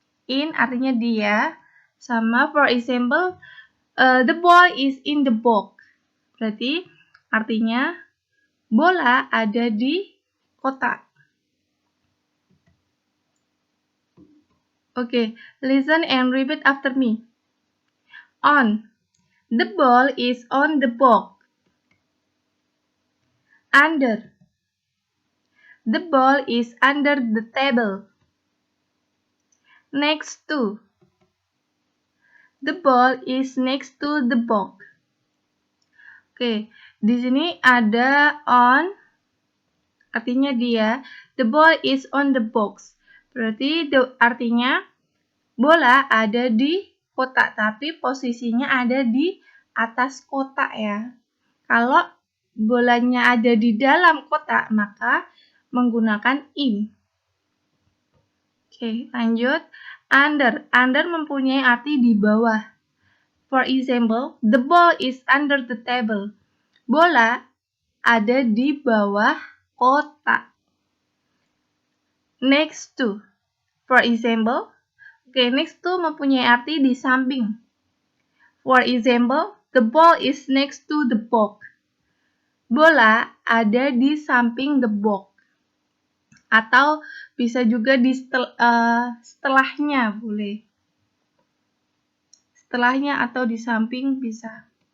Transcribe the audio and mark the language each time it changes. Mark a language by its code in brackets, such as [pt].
[en] In [id] artinya dia, sama [en] for example, the ball is in the box. [id] Berarti artinya bola ada di kotak. [en] Okay, listen and repeat after me. On. The ball is on the box. Under. The ball is under the table. Next to. The ball is next to the box. [id] Oke, di sini ada on, artinya dia. [en] The ball is on the box. [id] Berarti artinya bola ada di kotak, tapi posisinya ada di atas kotak ya. Kalau bolanya ada di dalam kotak, maka menggunakan in. Oke, lanjut. Under. Under mempunyai arti di bawah. [en] For example, the ball is under the table. [id] Bola ada di bawah kotak. Next to. [en] For example, [id] next to mempunyai arti di samping. [en] For example, the ball is next to the box. [id] Bola ada di samping the box. Atau bisa juga di setelahnya, boleh. Setelahnya atau di samping bisa.